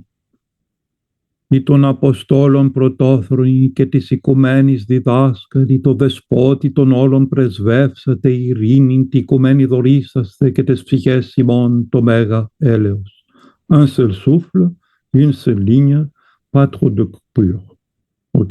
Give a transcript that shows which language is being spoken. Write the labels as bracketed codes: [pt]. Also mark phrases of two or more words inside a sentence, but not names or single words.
[el] Ή των Αποστόλων πρωτόθρονοι και της οικουμένης διδάσκαλοι, το δεσπότη των όλων πρεσβεύσατε, ειρήνην τη οικουμένη δωρήσαστε και τες ψυχές ημών το μέγα έλεος. [fr] Un seul souffle, une seule ligne, pas trop de coupure. Ok?